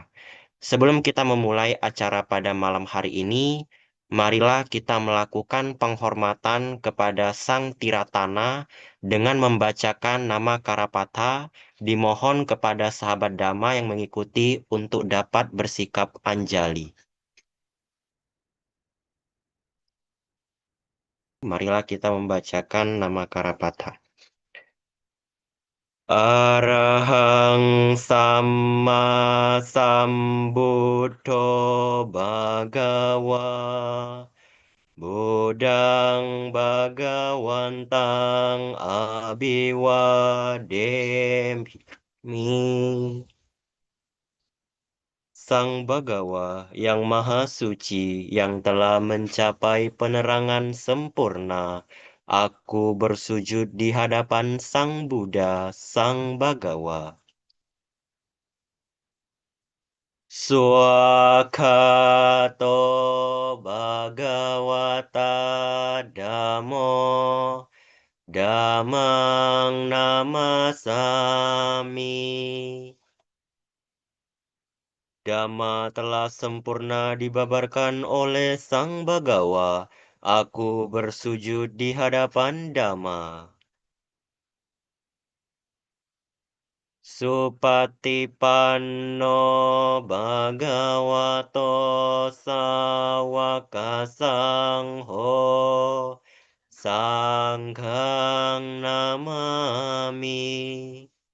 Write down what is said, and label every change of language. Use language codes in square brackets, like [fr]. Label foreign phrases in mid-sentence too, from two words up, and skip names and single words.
[id] Sebelum kita memulai acara pada malam hari ini, marilah kita melakukan penghormatan kepada Sang Tiratana dengan membacakan nama Karapatha, dimohon kepada sahabat Dhamma yang mengikuti untuk dapat bersikap anjali. Marilah kita membacakan nama Karapatha. [pi] Arahang Samma Sambuddho Bhagawa Buddhang Bhagawantang Abhiwademi. [id] Sang Bhagawa yang Maha Suci yang telah mencapai penerangan sempurna, aku bersujud di hadapan Sang Buddha, Sang Bhagawa. [pi] Swakato Bhagawata Dhammo Dhammang Namasami. [id] Dhamma telah sempurna dibabarkan oleh Sang Bhagawa. Aku bersujud di hadapan Dhamma. [pi] Supatipanno Bhagavato Sawaka Sangho Sanghang Namami.